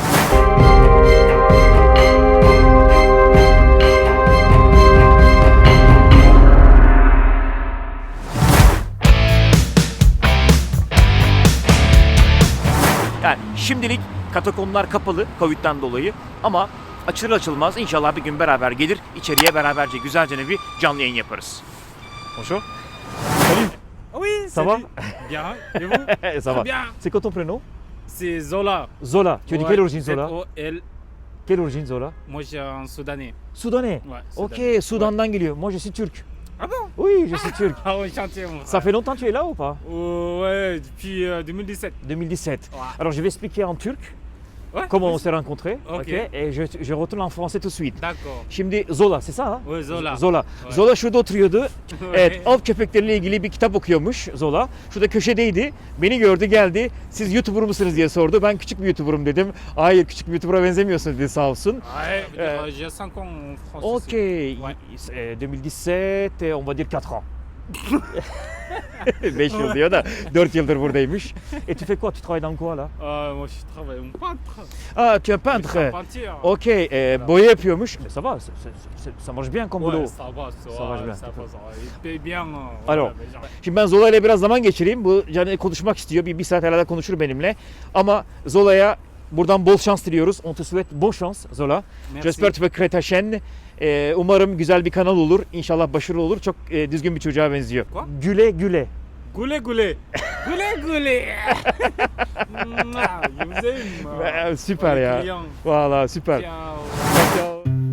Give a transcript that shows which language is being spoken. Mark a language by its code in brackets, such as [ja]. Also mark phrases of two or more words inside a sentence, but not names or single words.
[tr] Yani şimdilik katakomblar kapalı Covid'den dolayı ama açılır açılmaz inşallah bir gün beraber gelir, içeriye beraberce güzelce bir canlı yayın yaparız. [fr] Bonjour. Salut. Oui, Ça va? Bien. Et vous? Ça va. Bien. C'est quoi ton prénom? C'est Zola. Zola. Tu es de quelle origine, Zola? Z-O-L. Quelle origine, Zola? Moi, j'ai un Soudanais. Soudanais. Ouais, Ok, Soudanais. [tr] Soudan'dan geliyor. [fr] Moi je suis turc. Ah bon? Oui, je suis turc. Ah, enchanté, mon Ça frère. fait longtemps que tu es là ou pas? Ouais, depuis 2017. 2017. Ouais. Alors je vais expliquer en turc Ouais, comment on vas-y. s'est rencontrés. Ok. Et je retourne en français tout de suite. D'accord. Şimdi Zola, c'est ça? Ha? Ouais, Zola. Zola. Ouais. [tr] Zola şurada oturuyordu. [fr] Ouais. [tr] Evet, av köpekleriyle ilgili bir kitap okuyormuş Zola. Şurada köşedeydi. Beni gördü, geldi. Siz YouTuber musunuz diye sordu. Ben küçük bir YouTuber'ım dedim. Hayır, küçük bir YouTuber'a benzemiyorsun dedi sağ olsun. [fr] Ouais, Euh, j'ai 5 ans en France. Ok. aussi. Ouais. 2017, on va dire 4 ans. [tr] 5 yıl diyor da 4 yıldır buradaymış. [fr] Et tu fais quoi? Tu travailles dans quoi là? Moi, je travaille en peintre. Ah, tu es Je suis peintre. peinture. [tr] Ok, boya yapıyormuş. [fr] Mais ça va, ça marche bien comme boulot. Ouais, ça va, Ça marche bien. ça va, ça va. Il paye bien. Alors. mais genre- [tr] Şimdi ben Zola ile biraz zaman geçireyim. Bu canı konuşmak istiyor. Bir saat herhalde konuşur benimle. Ama Zola'ya buradan bol şans diliyoruz. [fr] On te souhaite bon chance Zola. Merci. J'espère tu vas créer ta chaîne. [tr] Umarım güzel bir kanal olur. İnşallah başarılı olur. Çok düzgün bir çocuğa benziyor. [fr] Quoi? [tr] Güle güle. Goulet, goulet. Goulet, goulet. [fr] Mouah, je vous aime. [tr] Süper [fr] Les [tr] ya. [fr] clients. [tr] Valla süper. Ciao. Ciao.